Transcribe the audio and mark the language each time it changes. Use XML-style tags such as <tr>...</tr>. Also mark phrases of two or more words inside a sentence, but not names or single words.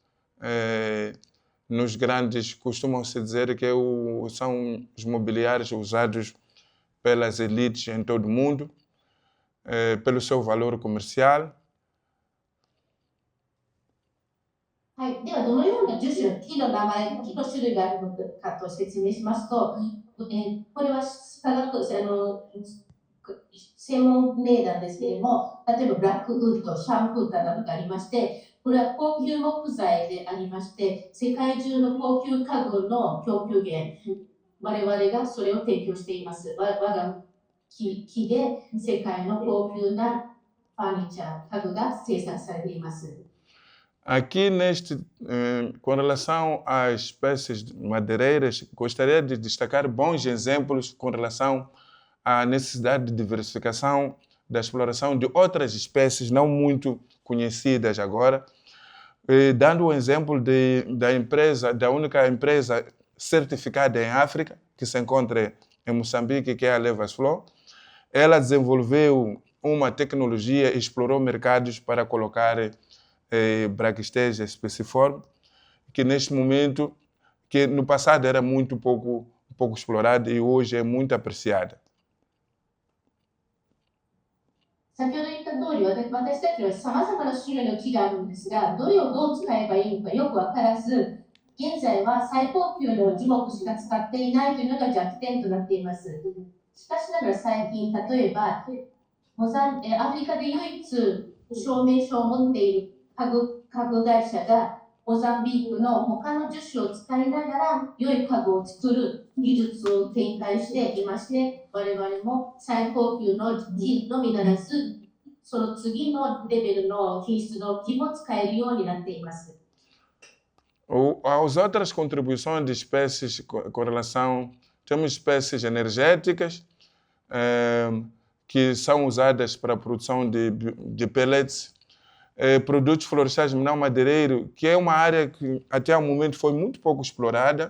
<pt>Nos grandes, costumam-se dizer que são os mobiliários usados pelas elites em todo o mundo, pelo seu valor comercial.</pt> <ja>はい、ではどのような樹種、木の名前、木の種類があるのかと説明しますと、これは専門名なんですけれども、例えばブラックウッド、シャンフータなどがありまして、これは高級木材でありまして、世界中の高級家具の供給源、我々がそれを提供しています。我が木で世界の高級なファーニチャー、家具が生産されています。</ja> <pt>Aqui com relação às espécies madeireiras, gostaria de destacar bons exemplos com relação à necessidade de diversificação da exploração de outras espécies não muito conhecidas agora, dando o exemplo da única empresa certificada em África, que se encontra em Moçambique, que é a Levasflow. Ela desenvolveu uma tecnologia e explorou mercados para colocar Brachystegia speciforme, que neste momento, que no passado era muito pouco explorada e hoje é muito apreciada.</pt> <ja>先ほど言った通り、私たちはさまざまな種類の木があるんですが、どれをどう使えばいいのかよく分からず、現在は最高級の樹木しか使っていないというのが弱点となっています。しかしながら最近、例えばアフリカで唯一証明書を持っている家具会社がモザンビークの他の樹種を使いながら良い家具を作る技術を展開していまして、我々も最高級の木のみならずその次のレベルの品質の木も使えるようになっています。</ja> <pt>As outras contribuições de espécies com relação, temos espécies energéticas que são usadas para a produção de pellets, produtos florestais não madeireiros, que é uma área que até o momento foi muito pouco explorada.</pt>